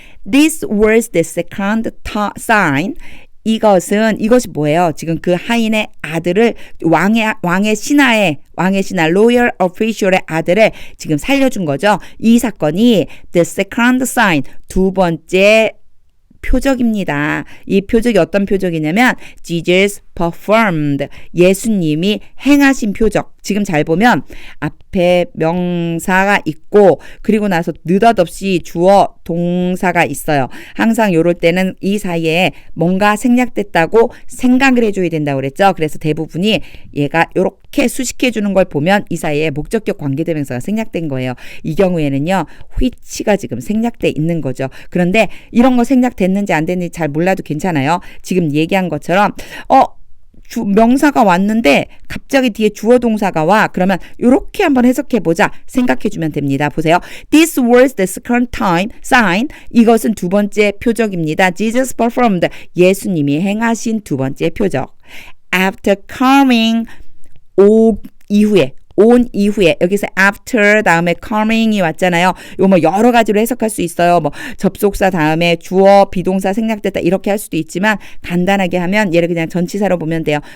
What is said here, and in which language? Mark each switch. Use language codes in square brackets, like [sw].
[en] This was the second sign. [ko] 이것이 뭐예요? 지금 그 하인의 아들을 왕의 신하 로열 오피셜의 아들을 지금 살려준 거죠. 이 사건이 [en] the second sign, [ko] 두 번째 표적입니다. 이 표적이 어떤 표적이냐면 [en] Jesus performed, [ko] 예수님이 행하신 표적. 지금 잘 보면 앞에 명사가 있고 그리고 나서 느닷없이 주어 동사가 있어요. 항상 이럴 때는 이 사이에 뭔가 생략됐다고 생각을 해줘야 된다고 그랬죠. 그래서 대부분이 얘가 이렇게 수식해 주는 걸 보면 이 사이에 목적격 관계대명사가 생략된 거예요. 이 경우에는요. which가 지금 생략돼 있는 거죠. 그런데 이런 거 생략됐는지 안 됐는지 잘 몰라도 괜찮아요. 지금 얘기한 것처럼 명사가 왔는데 갑자기 뒤에 주어 동사가 와. 그러면 이렇게 한번 해석해보자 생각해주면 됩니다. 보세요. [en] This was the second time sign. [ko] 이것은 두 번째 표적입니다. [en] Jesus performed. [ko] 예수님이 행하신 두 번째 표적. [en] After coming, [ko] 온 이후에 여기서 after 다음에 coming이 왔잖아요. 이거 뭐 여러 가지로 해석할 수 있어요. 뭐 접속사 다음에 주어 비동사 생략됐다 이렇게 할 수도 있지만 간단하게 하면 얘를 그냥 전치사로 보면 돼요.